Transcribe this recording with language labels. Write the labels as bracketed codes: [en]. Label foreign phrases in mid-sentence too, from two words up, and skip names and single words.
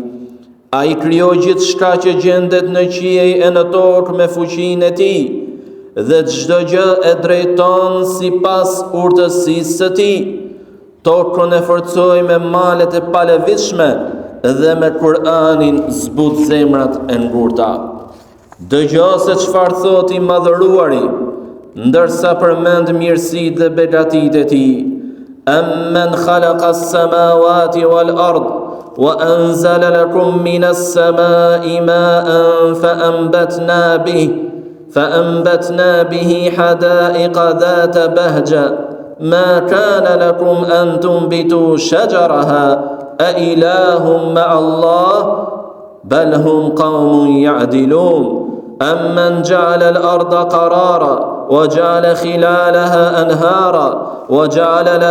[sq] Ai krijoi gjithçka që gjendet në qiej e në tokë me fuqinë e tij, dhe çdo gjë e drejton sipas urtësisë së tij. Tokën e forcoi me malet e palevitshme dhe me Kur'anin zbut zemrat e ngurta. Dëgjo se çfarë thot i madhëruari, ndërsa përmend mirësitë dhe begatitë e tij. [ar] أمن خلق السماوات والأرض وأنزل لكم من السماء ماء فأنبتنا به حدائق ذات بهجة ما كان لكم أن تنبتوا شجرها أإله مع الله بل هم قوم يعدلون أمن جعل الأرض قرارا وجعل خلالها أنهارا وجعل